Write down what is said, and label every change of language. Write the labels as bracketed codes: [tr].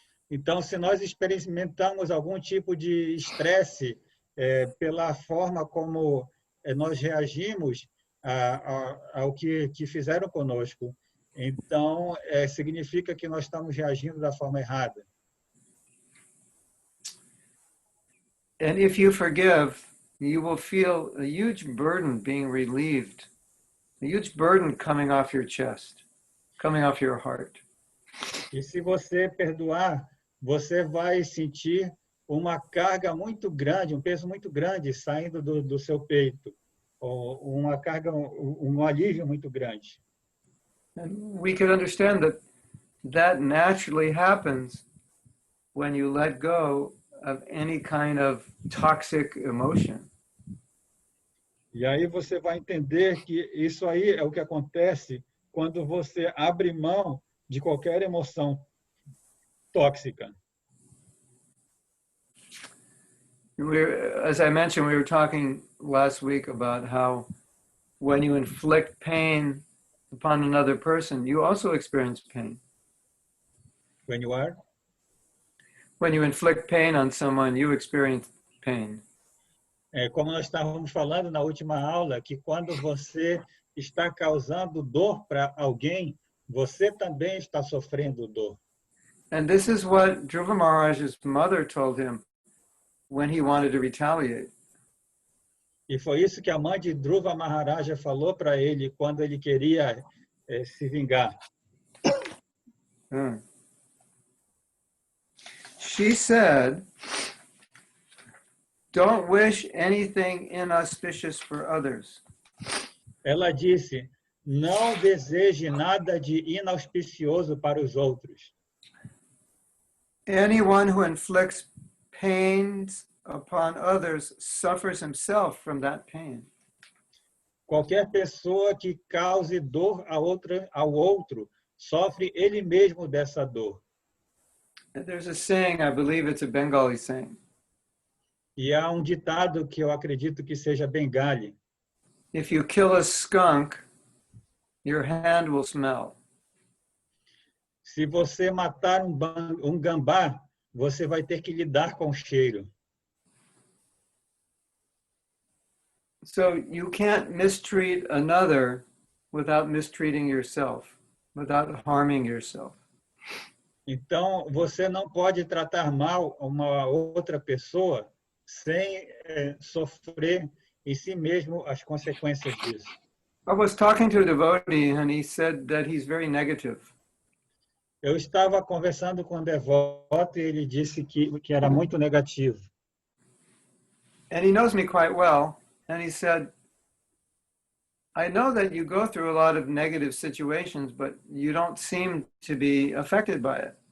[pt] Então, se nós experimentamos algum tipo de estresse pela forma como nós reagimos ao que fizeram conosco, então significa que nós estamos reagindo da forma errada. [en] And if you forgive, you will feel a huge burden being relieved, a huge burden coming off your chest, coming off your heart. [pt] E se você perdoar, você vai sentir uma carga muito grande, um peso muito grande saindo do seu peito, ou uma carga, um alívio muito grande. [en] And we can understand that naturally happens when you let go of any kind of toxic emotion. [pt] E aí você vai entender que isso aí é o que acontece quando você abre mão de qualquer emoção tóxica. [en] As I mentioned, we were talking last week about how when you inflict pain upon another person, you also experience pain. When you are? When you inflict pain on someone, you experience pain. [pt] Como nós estávamos falando na última aula, que quando você está causando dor para alguém, você também está sofrendo dor. [en] And this is what Dhruva Maharaj's mother told him when he wanted to retaliate. [pt] E foi isso que a mãe de Dhruva Maharaja falou para ele quando ele queria se vingar. [en] she said, don't wish anything inauspicious for others. [pt] Ela disse: não deseje nada de inauspicioso para os outros. [en] Anyone who inflicts pains upon others suffers himself from that pain. [pt] Qualquer pessoa que cause dor ao outro sofre ele mesmo dessa dor. [en] There's a saying, I believe it's a Bengali saying. [pt] E há um ditado que eu acredito que seja bengali. [en] If you kill a skunk, your hand will smell. [pt] Se você matar um gambá, você vai ter que lidar com o cheiro. [en] So you can't mistreat another without mistreating yourself, without harming yourself. [pt] Então, você não pode tratar mal uma outra pessoa sem sofrer em si mesmo as consequências disso. [en] I was talking to a devotee and he said that he's very negative. [pt] Eu estava conversando com um devoto e ele disse que era muito negativo. [en] And he knows me quite well. And he said, I know that you go through a lot of negative situations, but you don't seem to be affected by it.